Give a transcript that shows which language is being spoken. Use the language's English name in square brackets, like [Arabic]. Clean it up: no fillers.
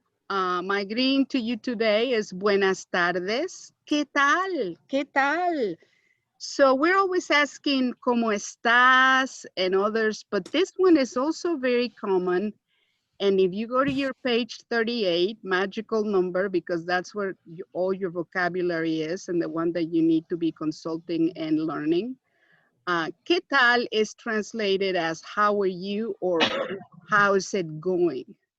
[English] My greeting to you today is [Spanish] buenas tardes. ¿Qué tal? ¿Qué tal? [English] So we're always asking [Spanish] ¿cómo estás? [English] And others, but this one is also very common. And if you go to your page 38, magical number, because that's where all your vocabulary is and the one that you need to be consulting and learning. [Spanish] ¿Qué tal [English] is translated as how are you or how is it going?